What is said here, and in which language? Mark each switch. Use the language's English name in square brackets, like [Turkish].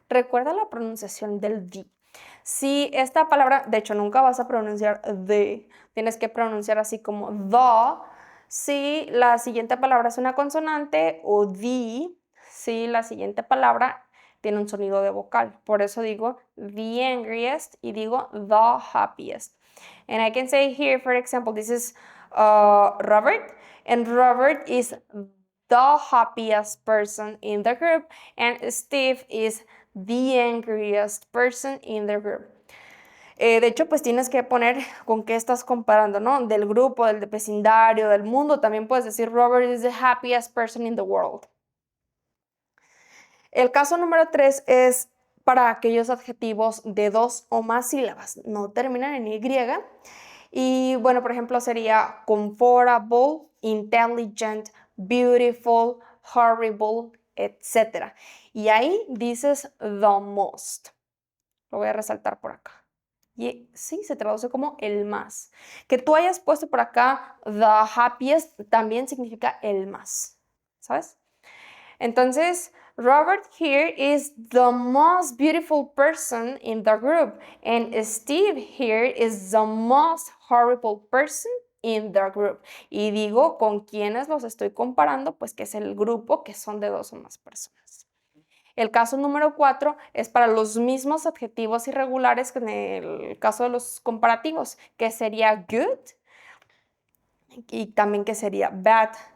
[Spanish] Recuerda la pronunciación del the. Si esta palabra, de hecho nunca vas a pronunciar the, tienes que pronunciar así como the. Si la siguiente palabra es una consonante, o the, si la siguiente palabra tiene un sonido de vocal. Por eso digo [English] the angriest [Spanish] y digo [English] the happiest. And I can say here, for example, this is Robert, and Robert is the happiest person in the group, and Steve is the angriest person in the group. [Spanish] De hecho, pues tienes que poner con qué estás comparando, ¿no? Del grupo, del vecindario, del mundo. También puedes decir [English] Robert is the happiest person in the world. [Spanish] El caso número 3 es para aquellos adjetivos de 2 o más sílabas. No terminan en Y. Y bueno, por ejemplo, sería comfortable, intelligent, beautiful, horrible, etc. Y ahí dices the most. Lo voy a resaltar por acá. Y sí, se traduce como el más. Que tú hayas puesto por acá [English] the happiest [Spanish] también significa el más, ¿sabes? [English] Entonces, Robert here is the most beautiful person in the group, and Steve here is the most horrible person in the group. [Spanish] Y digo con quiénes los estoy comparando, pues que es el grupo que son de 2 o más personas. El caso número 4 es para los mismos adjetivos irregulares que en el caso de los comparativos, que sería good y también que sería bad.